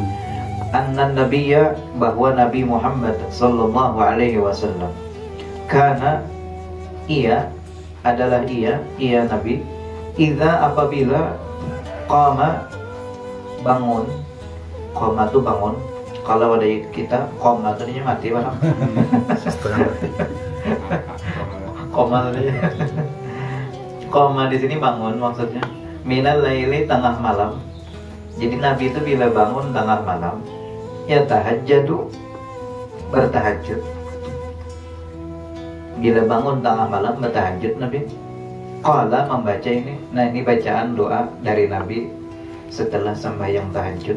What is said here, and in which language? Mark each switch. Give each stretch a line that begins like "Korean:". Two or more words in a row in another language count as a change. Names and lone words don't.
Arabic: أن النبي
Banjar: bahwa Nabi Muhammad
Arabic: صلى الله عليه وسلم
Banjar: karena ia adalah ia Nabi idza apabila qama bangun. Qama itu bangun. Kalau ada kita qama tadinya mati barang. Setengah mati. Qama tadinya. Qama di sini bangun maksudnya.
Arabic: من الليل
Banjar: tengah malam. Jadi Nabi itu bila bangun tengah malam, ya tahajjud, bertahajud. Bila bangun tengah malam bertahajud Nabi. Qala membaca ini. Nah ini bacaan doa dari Nabi setelah sembahyang tahajud.